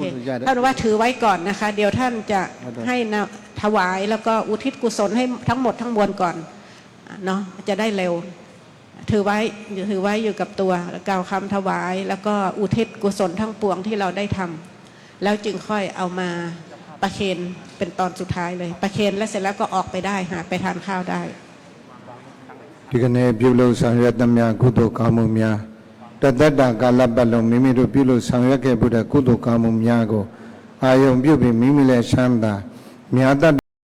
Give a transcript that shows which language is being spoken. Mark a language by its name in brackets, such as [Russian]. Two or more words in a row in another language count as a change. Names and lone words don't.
[Thai] โอเคท่านว่าถือไว้ก่อนนะคะ เดี๋ยวท่านจะให้ถวายแล้วก็อุทิศกุศลให้ทั้งหมดทั้งมวลก่อนเนาะจะได้เร็ว ถือไว้อยู่กับตัวกล่าวคำถวาย แล้วก็อุทิศกุศลทั้งปวงที่เราได้ทำแล้วจึงค่อยเอามาประเคนเป็นตอนสุดท้ายเลย ประเคนแล้วเสร็จแล้วก็ออกไปได้หาไปทานข้าวได้ [Burmese] ဒီကနေ့ပြုလို့ဆောင်ရွက်သမျှကုသိုလ်ကောင်းမှုများတသက်တာကာလပတ်လုံးမိမိတို့ပြုလို့ဆောင်ရွက်ခဲ့မှုတဲ့ကုသိုလ်ကောင်းမှုများကိုအာယုံပြုပြီးမိမိလည်းချမ်းသာမြတ်တတ်